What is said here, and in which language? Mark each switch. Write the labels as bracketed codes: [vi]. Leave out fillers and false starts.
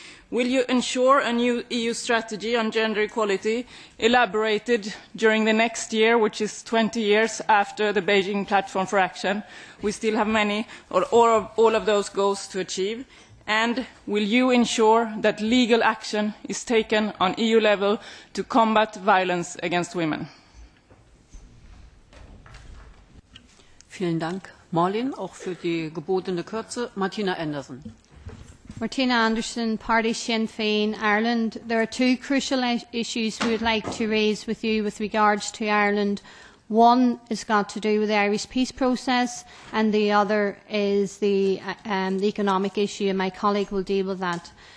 [en] Will you ensure a new EU strategy on gender equality elaborated during the next year, which is 20 years after the Beijing Platform for Action? We still have many, or all of those goals to achieve. And will you ensure that legal action is taken on EU level to combat violence against women? [de] Vielen Dank, Marlin, auch für die gebotene Kürze. [en] Martina Anderson. Martina Anderson, Party Sinn Féin, Ireland. There are 2 crucial issues we would like to raise with you with regards to Ireland. One has got to do with the Irish peace process, and the other is the economic issue, and my colleague will deal with that.